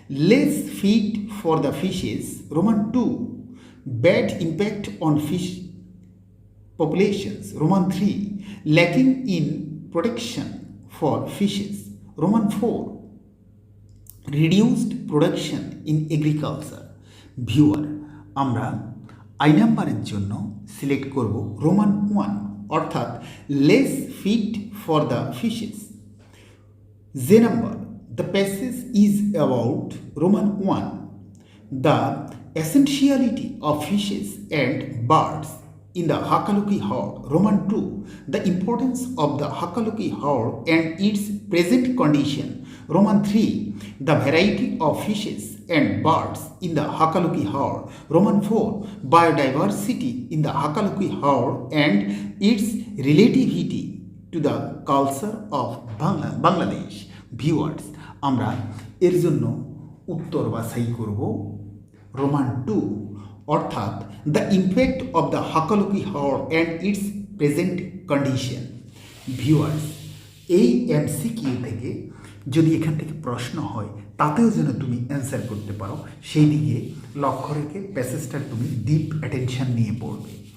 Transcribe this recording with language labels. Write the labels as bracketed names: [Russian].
[English] Less feed for the fishes. Roman 2. Bad impact on fish populations. Roman 3. Lacking in protection for fishes. Roman 4. Reduced production in agriculture. [Bangla] Viewer, আমরা I নাম্বারের জন্য select করব Roman 1, অর্থাৎ [English] Less feed for the fishes. জে number, the passage is about Roman 1, the essentiality of fishes and birds in the Hakaluki Hall. Roman 2. The importance of the Hakaluki Hall and its present condition. Roman 3. The variety of fishes and birds in the Hakaluki Hall. Roman 4. Biodiversity in the Hakaluki Hall and its relativity to the culture of Bangladesh. [Bangla] Viewers, আমরা এর জন্য উত্তর বাছাই করব Roman 2, অর্থাৎ [English] The impact of the Hakaluki Haor and its present condition. [Bangla] Viewers, এই MCQ থেকে যদি এখান থেকে প্রশ্ন হয় তাতেও যেন তুমি অ্যান্সার করতে পারো, সেই দিকে লক্ষ্য রেখে প্যাসেজটার তুমি ডিপ অ্যাটেনশন নিয়ে পড়বে।